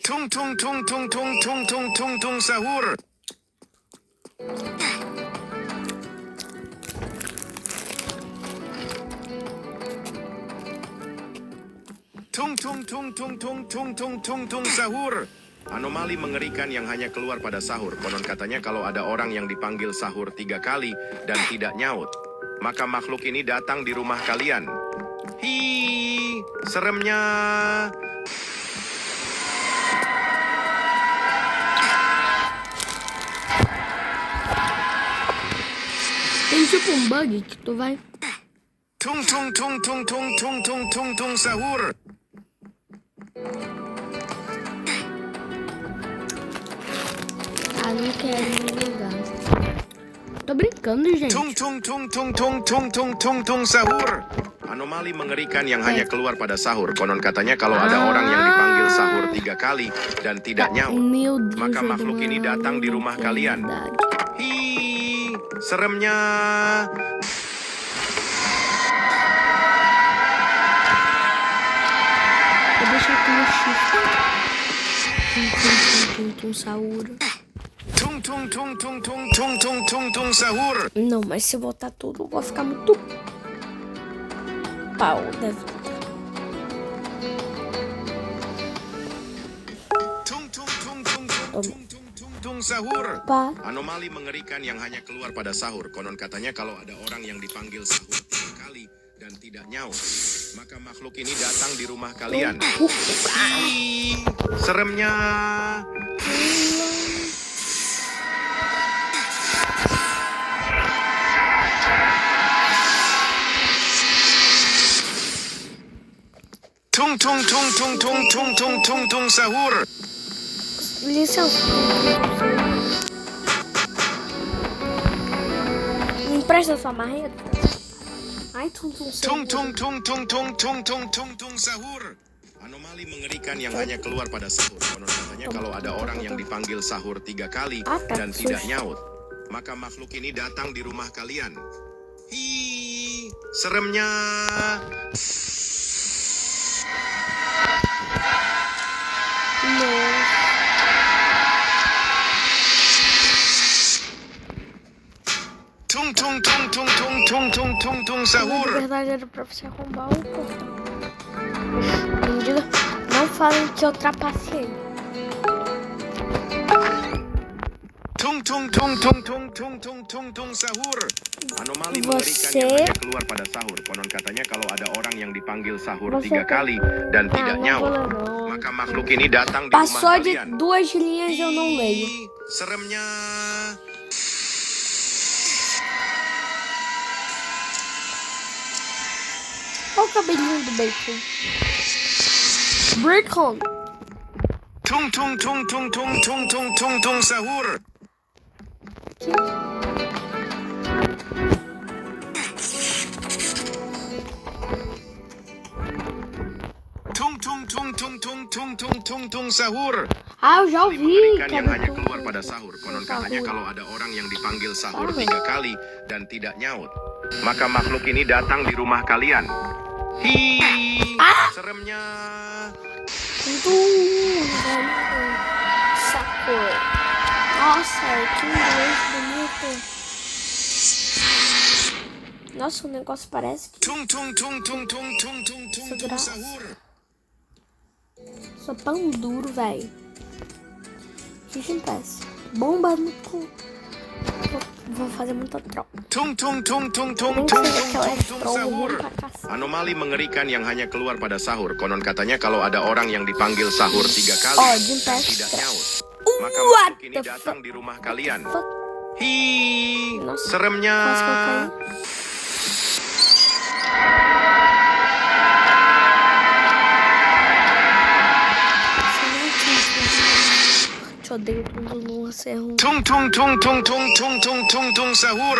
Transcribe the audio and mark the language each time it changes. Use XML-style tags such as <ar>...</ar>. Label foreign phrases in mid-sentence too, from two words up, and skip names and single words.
<id>Tung sahur. Tung sahur. Anomali mengerikan yang hanya keluar pada sahur. Konon katanya kalau ada orang yang dipanggil sahur 3 kali dan tidak nyaut, maka makhluk ini datang di rumah kalian. Hi, seremnya.</id> <pt>Tem tipo um bug que tu vai...</pt> <id>Tung sahur.</id> <pt>querem me negar. Tô brincando, gente.</pt> <id>Tung tung tung tung tung tung tung tung tung sahur. Anomali mengerikan yang hanya keluar pada sahur. Konon katanya kalau ada orang yang dipanggil sahur 3 kali dan tidak nyaut,</id> <pt>Meu Deus,</pt> <id>maka ada makhluk ini datang di rumah kalian.</id> <pt>verdade.</pt> <id>Hi, seremnya.</id> <pt>Vou deixar aqui no shift.</pt> <id>Tum, sahur. Tung tung tung tung tung tung tung tung tung sahur.</id> <pt>Não, mas se eu botar tudo, vai ficar muito pau. Deve...</pt> <id>Tung tung tung tung tung tung tung tung tung sahur. Apa? Anomali mengerikan yang hanya keluar pada sahur. Konon katanya kalau ada orang yang dipanggil sahur 3 kali dan tidak nyaut, maka makhluk ini datang di rumah kalian. Hi, seremnya. Tung tung tung tung tung tung tung tung tung sahur.</id> <pt>Licença. Me empresta sua marreta? Ai, tum</pt> <id>Tung tung tung tung tung tung tung tung tung sahur. Anomali mengerikan yang hanya keluar pada sahur. Konon katanya kalau ada orang yang dipanggil sahur 3 kali dan tidak nyaut, maka makhluk ini datang di rumah kalian. Hi, seremnya. Tung tung tung tung tung tung tung tung tung</id> <pt>Na</pt> <id>sahur.</id> <pt>verdade era pra você arrombar o portão. Não falem que eu trapacei.</pt> <id>Tung tung tung tung tung tung tung tung tung sahur. Anomali mengerikan yang hanya keluar pada sahur. Konon katanya kalau ada orang yang dipanggil sahur 3 kali dan tidak nyaut, maka makhluk ini datang di rumah</id> <pt>Passou de</pt> <id>kalian.</id> <pt>2 linhas eu não leio.</pt> <id>Hi, seremnya.</id> <pt>Olha o cabelinho do bacon. Bacon.</pt> <id>Tung tung tung tung tung tung tung tung tung sahur. Tung tung tung tung tung tung tung tung tung sahur.</id> <pt>Ah, eu já ouvi.</pt> <id>Mengerikan</id> <pt>Que</pt> <id>yang</id> <pt>era</pt> <id>hanya</id> <pt>tum,</pt> <id>keluar pada sahur. Konon katanya kalau ada orang yang dipanggil sahur 3 kali dan tidak nyaut, maka makhluk ini datang di rumah kalian. Hi, seremnya.</id> <pt>Saco. Nossa, que inglês bonito. Nossa, o negócio parece que</pt> <id>Tung tung tung tung tung tung tung tung tung sahur.</id> <pt>só pão duro, velho. Que parece. Bomba no cu. Vou fazer muita troca.</pt> <id>Tung tung tung tung tung</id> <pt>Nem</pt> <id>tung</id> <pt>sei</pt> <id>tung</id> <pt>aquela</pt> <id>tung tung</id> <pt>troll</pt> <id>sahur.</id> <pt>pra cacete.</pt> <id>Anomali mengerikan yang hanya keluar pada sahur. Konon katanya kalau ada orang yang dipanggil sahur 3 kali</id> <pt>Oh,</pt> <id>dan</id> <pt>Jim</pt> <id>tidak</id> <pt>Pestra.</pt> <id>nyaut, maka</id> <en>What</en> <id>makhluk ini</id> <en>the</en> <id>datang di rumah kalian.</id> <en>Fuck.</en> <id>Hi,</id> <pt>Nossa,</pt> <id>seremnya.</id> <pt>quase que eu caí. Te odeio tudo no cerro.</pt> <id>Tung tung tung tung tung tung tung tung tung sahur.</id>